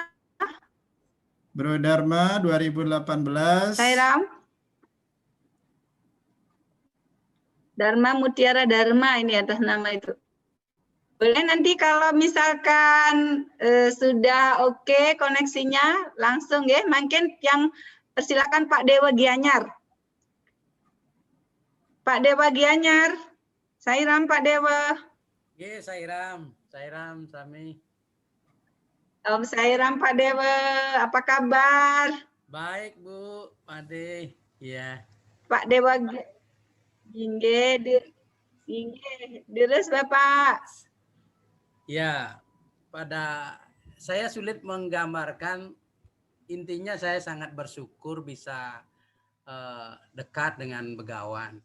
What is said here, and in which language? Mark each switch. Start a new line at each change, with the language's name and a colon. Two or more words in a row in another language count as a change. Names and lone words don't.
Indonesian: Bro Dharma 2018. Sairam. Dharma Mutiara Dharma ini atas nama itu. Boleh nanti kalau misalkan sudah oke koneksinya langsung ya. Mungkin yang persilakan Pak Dewa Gianyar. Pak Dewa Gianyar. Sairam Pak Dewa.
Balinese: Nggih, Sairam sami.
Indonesian: Om Sairam Pak Dewa, apa kabar? Baik, Bu, Ade. Ya.
Balinese: Pak Dewa Inggih, deres Bapak.
Indonesian: Ya, saya sulit menggambarkan, intinya saya sangat bersyukur bisa dekat dengan Begawan.